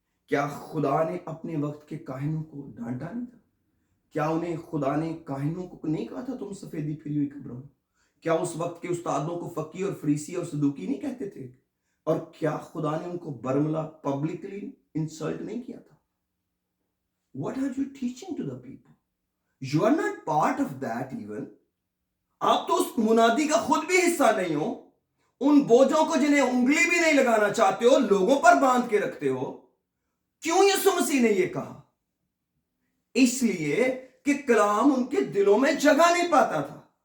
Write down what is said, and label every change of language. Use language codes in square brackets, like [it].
[hi] क्या खुदा ने अपने वक्त के काहिनों को डांटा नहीं था? क्या उन्हें खुदा ने काहिनों को नहीं कहा था तुम सफेदी फिरी हुई खबरों? क्या उस वक्त के उस्तादों को फकी और फरीसी और सदूकी नहीं कहते थे? और क्या खुदा ने उनको बरमला पब्लिकली इंसल्ट नहीं किया था? [en] What are you teaching to the people? You are not part of that even. [hi] आप तो उस मुनादी का खुद भी हिस्सा नहीं हो। उन बोझों को जिन्हें उंगली भी नहीं लगाना चाहते हो, लोगों पर बांध के रखते हो। क्यों यीशु मसीह ने यह कहा? इसलिए कि कलाम उनके दिलों में जगह नहीं पाता था।